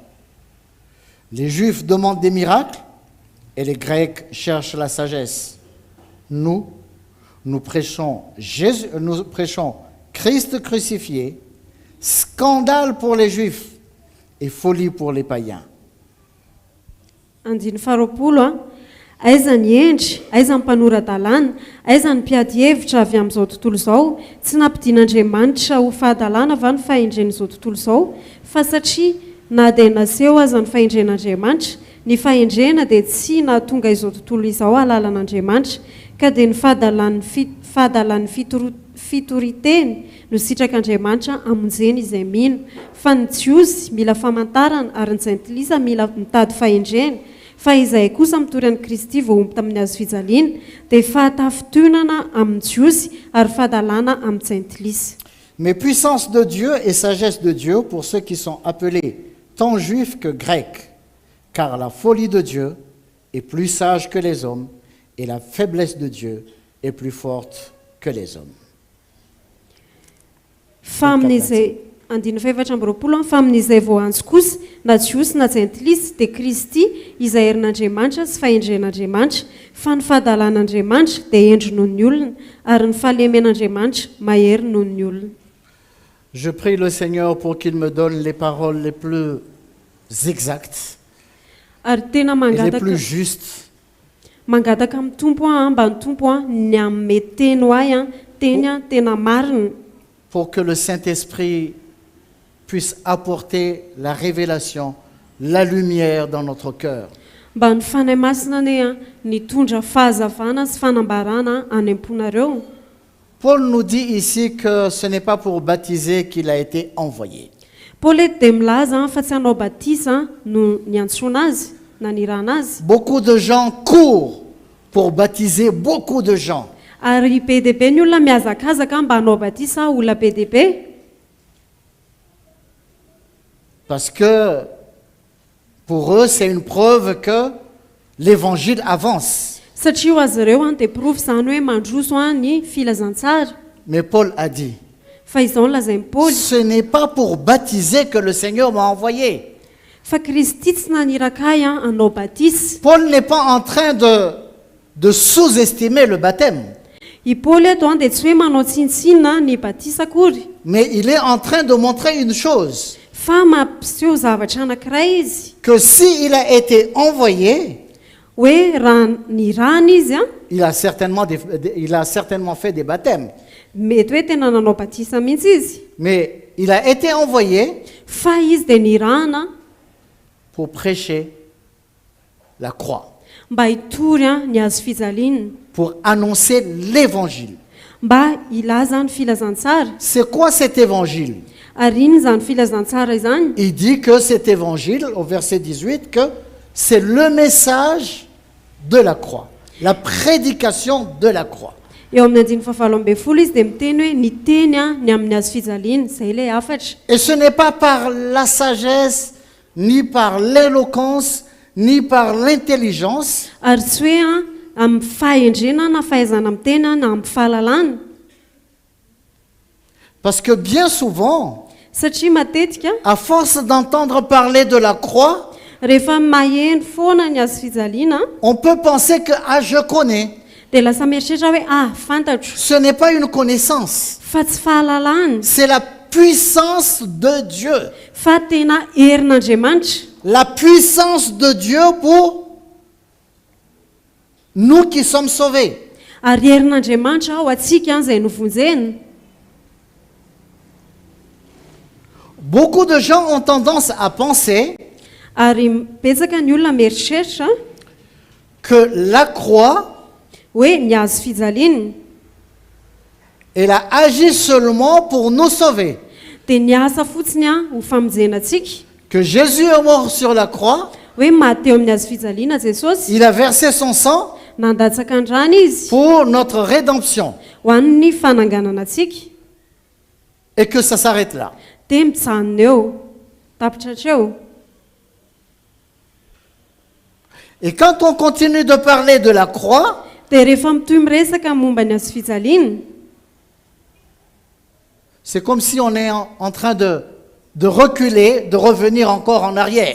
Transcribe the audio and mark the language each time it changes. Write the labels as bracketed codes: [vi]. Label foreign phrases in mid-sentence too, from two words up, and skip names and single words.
[fr] Les Juifs demandent des miracles et les Grecs cherchent la sagesse. Nous prêchons Christ crucifié, scandale pour les Juifs et folie pour les païens. [mg] Andiny faharoapolo a. Aiza ny endry, aiza ny mpanora-dalàna, aiza ny mpiady hevitra avy amin'izao tontolo izao, tsy nampidian'Andriamanitra ho fahadalàna va ny fahendren'izao tontolo izao, fa satria na dia naseho aza ny fahendren'Andriamanitra, ny fahendrena dia tsy nahatonga izao tontolo izao halalan'Andriamanitra, ka dia ny fahadalan'ny fitoriteny no sitrak'Andriamanitra amonjeny izay mino, fa ny jiosy mila famantarana ary ny jentilisa mila mitady fahendrena, fa izay kosa mitory an'i Kristy voaomby tamin'ny hazo fijaliana dia fahatafitonana amin'ny jiosy ary fahadalàna amin'ny jentilisa. [fr] Mais puissance de Dieu et sagesse de Dieu pour ceux qui sont appelés tant juifs que grecs, car la folie de Dieu est plus sage que les hommes et la faiblesse de Dieu est plus forte que les hommes. [mg] Fa amin'izay andiny faefatra amby roapolo fa amin'izay voanjo kosa na jiosy na jentilisa dia Kristy izay herin'Andriamanitra sy fahendren'Andriamanitra, fa ny fahadalan'Andriamanitra dia endry noho ny olona ary ny fahalemen'Andriamanitra mahery noho ny olona. [fr] Je prie le Seigneur pour qu'il me donne les paroles les plus exactes [mg] Ary tena [fr] et les plus justes [mg] mangataka amin'ny tompo mba ny tompo ny amin'ny teny ho ahy teny tena marina, [fr] pour que le Saint-Esprit puisse apporter la révélation, la lumière dans notre cœur. [mg] mba ny fanahy masina ny tondra fahazavana sy fanambarana any am-ponareo. [fr] Paul nous dit ici que ce n'est pas pour baptiser qu'il a été envoyé. [mg] Paul eto dia milaza fa tsy hanao batisa no niantsoana azy na nirana azy. [fr] Beaucoup de gens courent pour baptiser beaucoup de gens. [mg] Ary be dia be ny olona mihazakazaka mba hanao batisa olona be dia be. [fr] Parce que pour eux, c'est une preuve que l'évangile avance. [mg] Satria ho azy ireo dia prova izany hoe mandroso ny filazantsara. [fr] Mais Paul a dit, [mg] Fa izao no lazain'i Paoly, [fr] ce n'est pas pour baptiser que le Seigneur m'a envoyé. [mg] fa Kristy tsy naniraka ahy hanao batisy. [fr] Paul n'est pas en train de sous-estimer le baptême, [mg] I Paoly eto dia tsy hoe manao tsinitsinina ny batisa akory, [fr] mais il est en train de montrer une chose, [mg] fa mampiseho zavatra anankiray izy, [fr] que s'il a été envoyé, [mg] hoe raha nirana izy [fr] il a certainement fait des baptêmes. [mg] mety hoe tena nanao batisa mihitsy izy, [fr] Mais il a été envoyé [mg] fa izy dia nirana [fr] pour prêcher la croix. [mg] mba hitory a ny azo fijaliana [fr] pour annoncer l'évangile. [mg] mba ilaza ny filazantsara. [fr] C'est quoi cet évangile? [mg] Ary iny zany filazantsara izany? [fr] Il dit que cet évangile, au verset 18, que c'est le message de la croix, la prédication de la croix. [mg] Eo amin'ny andiny fahavalo amby folo izy dia miteny hoe ny teny a ny amin'ny azo fijaliana izay ilay afatra. [fr] Et ce n'est pas par la sagesse, ni par l'éloquence, ni par l'intelligence, [mg] Ary tsy hoe a amin'ny fahendrena na fahaizana amin'ny tena na amin'ny fahalalana. [fr] parce que bien souvent, [mg] Satria matetika [fr] à force d'entendre parler de la croix, [mg] rehefa maheno foana ny azo fijaliana [fr] on peut penser que ah, je connais. [mg] dia lasa mieritreritra hoe fantatro, [fr] Ce n'est pas une connaissance, [mg] fa tsy fahalalana [fr] c'est la puissance de Dieu. [mg] fa tena herin'Andriamanitra. [fr] La puissance de Dieu pour nous qui sommes sauvés. [mg] Ary herin'Andriamanitra ao atsika izay novonjena. [fr] Beaucoup de gens ont tendance à penser [mg] Ary betsaka ny olona mieritreritra [fr] que la croix, [mg] hoe ny azo fijaliana [fr] elle a agi seulement pour nous sauver. [mg] dia ny asa fotsiny ho famonjenantsika. [fr] Que Jésus est mort sur la croix, [mg] Hoe maty eo amin'ny azo fijaliana Jesosy, [fr] il a versé son sang [mg] nandatsaka andrany izy [fr] pour notre rédemption. [mg] ho an'ny fananganana antsika. [fr] Et que ça s'arrête là. [mg] Dia mijanona eo, tapitratra eo. [fr] Et quand on continue de parler de la croix, [mg] Dia rehefa mitoy miresaka momba ny azo fijaliana, [fr] c'est comme si on est en train de reculer, de revenir encore en arrière.